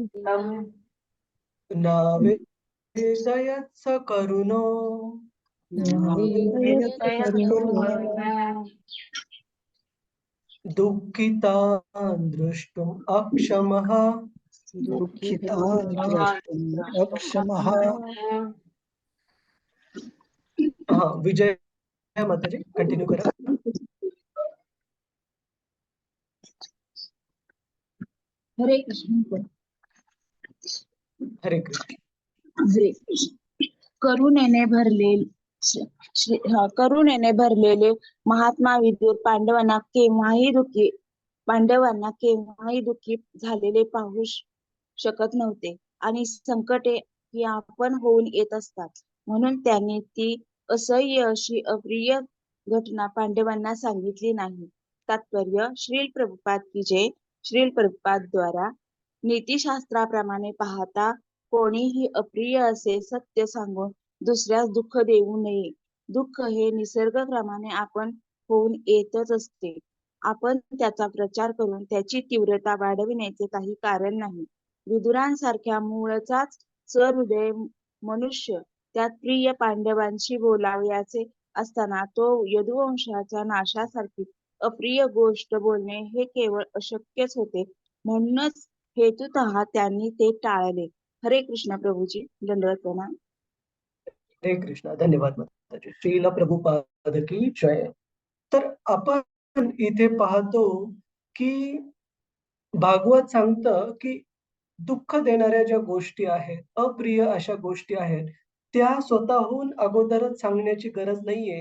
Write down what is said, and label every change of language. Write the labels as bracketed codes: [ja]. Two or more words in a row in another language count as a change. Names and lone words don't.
[sa] नावेदयत् स करुणो दुःखितान् द्रष्टुम् अक्षमः. दुःखितान् द्रष्टुम् अक्षमः. [mr] हा, विजय माताजी कंटिन्यू करा. हरे कृष्ण. हरे कृष्ण. हरे कृष्ण. करुणेने भरलेले महात्मा विदुर पांडवांना केव्हाही दुःखी झालेले पाहू शकत नव्हते आणि संकटे ही आपण होऊन येत असतात. म्हणून त्यांनी ती असह्य अशी अप्रिय घटना पांडवांना सांगितली नाही. तात्पर्य श्रील प्रभुपाद [hi] की जय. [mr] श्रील प्रभुपाद द्वारा नीतिशास्त्राप्रमाणे पाहता कोणीही अप्रिय असे सत्य सांगून दुसऱ्यास दुःख देऊ नये. दुःख हे निसर्गक्रमाने आपण होऊन येतच असते. आपण त्याचा प्रचार करून त्याची तीव्रता वाढविण्याचे काही कारण नाही. विदुरांसारख्या मूळचाच सहृदय मनुष्य त्यात प्रिय पांडवांशी बोलावयाचे असताना तो यदुवंशाच्या नाशासारखी अप्रिय गोष्ट बोलणे हे केवळ अशक्यच होते. म्हणूनच हेतुतः त्यांनी ते टाळले. हरे कृष्ण प्रभूजी. दंडवत प्रणाम. हरे कृष्ण. धन्यवाद माताजी. श्रील प्रभुपाद [hi] की जय. [mr] तर आपण इथे पाहतो की भागवत सांगतं की दुःख देणाऱ्या ज्या गोष्टी आहेत, अप्रिय अशा गोष्टी आहेत, त्या स्वतःहून अगोदरच सांगण्याची गरज नाहीये.